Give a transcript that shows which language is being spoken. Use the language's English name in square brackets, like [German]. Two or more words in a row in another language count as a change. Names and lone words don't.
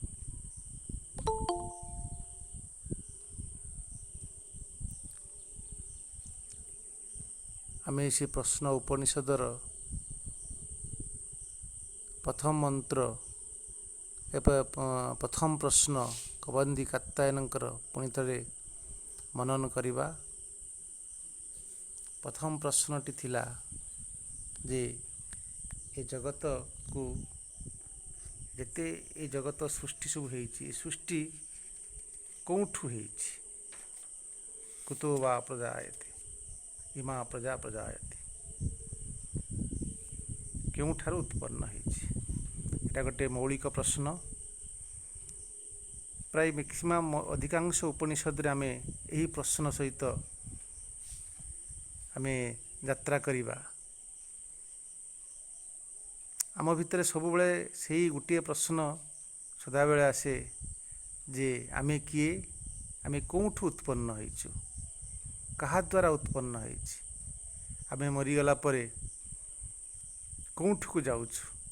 [Odia] ଆମେ ସେ ପ୍ରଶ୍ନ ଉପନିଷଦର ପ୍ରଥମ ମନ୍ତ୍ର ପ୍ରଥମ ପ୍ରଶ୍ନ କବନ୍ଦୀ କାତ୍ୟାୟନକର ପୁଣି ଥେ ମନନ କରିବା। ପ୍ରଥମ ପ୍ରଶ୍ନଟି ଥିଲା ଯେ ଏ ଜଗତ କୁ ଯେତେ ଏ ଜଗତ ସୃଷ୍ଟି ସବ ହୋଇଛି ସୃଷ୍ଟି କେଉଁଠୁ ହୋଇଛି [Sanskrit] कुतो वा प्रजायते इमा प्रजा प्रजायते [Odia] କେଉଁଠାରୁ ଉତ୍ପନ୍ନ ହୋଇଛି। ଏଟା ଗୋଟେ ମୌଳିକ ପ୍ରଶ୍ନ। ପ୍ରାୟ ମ୍ୟାକ୍ସିମମ ଅଧିକାଂଶ ଉପନିଷଦ ରେ ଆମେ ଏହି ପ୍ରଶ୍ନ ସହିତ ଆମେ ଯାତ୍ରା କରିବା। ଆମ ଭିତର ସବୁ ବେଳେ ସେହି ଗୋଟେ ପ୍ରଶ୍ନ ସଦାବେଳେ ଆସେ ଯେ ଆମେ କିଏ, ଆମେ କେଉଁଠୁ ଉତ୍ପନ୍ନ ହୋଇଛୁ, କାହା ଦ୍ୱାରା ଉତ୍ପନ୍ନ ହୋଇଛି, ଆମେ ମରିଗଲା ପରେ କେଉଁଠୁ କୁ ଯାଉଛୁ।